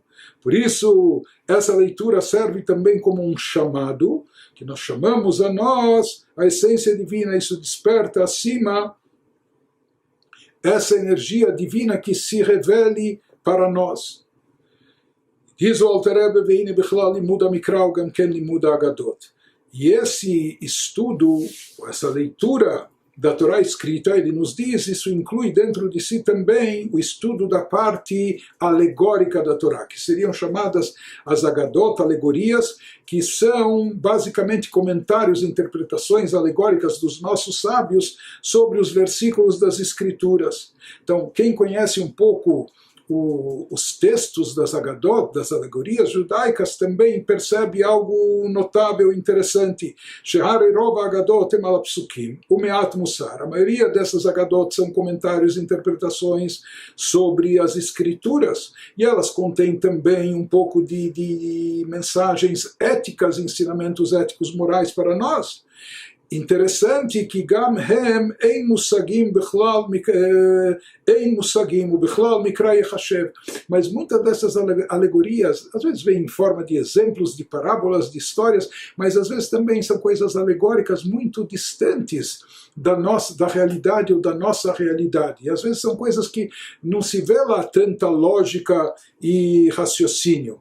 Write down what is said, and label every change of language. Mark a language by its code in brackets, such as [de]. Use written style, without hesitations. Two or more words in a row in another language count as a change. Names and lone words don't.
[pt] Por isso, essa leitura serve também como um chamado, que nós chamamos a nós a essência divina. Isso desperta acima essa energia divina que se revele para nós. Diz o [he] Alter Rebbe, והנה בכלל לימוד המקרא גם כן לימוד האגדות. [pt] E esse estudo, essa leitura da Torá escrita, ele nos diz, isso inclui dentro de si também o estudo da parte alegórica da Torá, que seriam chamadas as Agadot, alegorias, que são basicamente comentários, interpretações alegóricas dos nossos sábios sobre os versículos das Escrituras. Então, quem conhece um pouco os textos das Agadot, das alegorias judaicas, também percebe algo notável, interessante. [he] שהרי רוב אגדות הם על פסוקים, ומעט מוסר. [pt] A maioria dessas Agadot são comentários, interpretações sobre as escrituras, e elas contêm também um pouco de mensagens éticas, ensinamentos éticos morais para nós. Interessante que [he] גם הם אין מושגים בכלל ובכלל מקרא יחשב. [pt] Mas muitas dessas alegorias, às vezes vêm em forma de exemplos, de parábolas, de histórias, mas às vezes também são coisas alegóricas muito distantes da realidade ou da nossa realidade. E às vezes são coisas que não se vê lá tanta lógica e raciocínio.